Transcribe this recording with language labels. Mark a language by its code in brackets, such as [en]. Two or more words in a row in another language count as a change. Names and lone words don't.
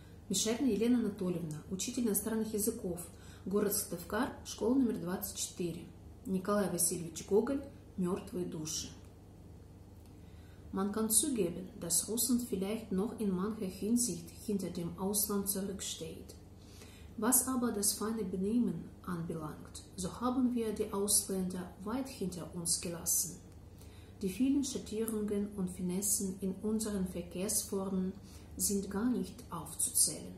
[ru] Мишарина Елена Анатольевна, учитель иностранных языков, город Сыктывкар, школа номер 24. Николай Васильевич Гоголь, «Мертвые души». [de] Man kann zugeben, dass Russland vielleicht noch in mancher Hinsicht hinter dem Ausland zurücksteht. Was aber das feine Benehmen anbelangt, so haben wir die Ausländer weit hinter uns gelassen. Die vielen Schattierungen und Finessen in unseren Verkehrsformen sind gar nicht aufzuzählen.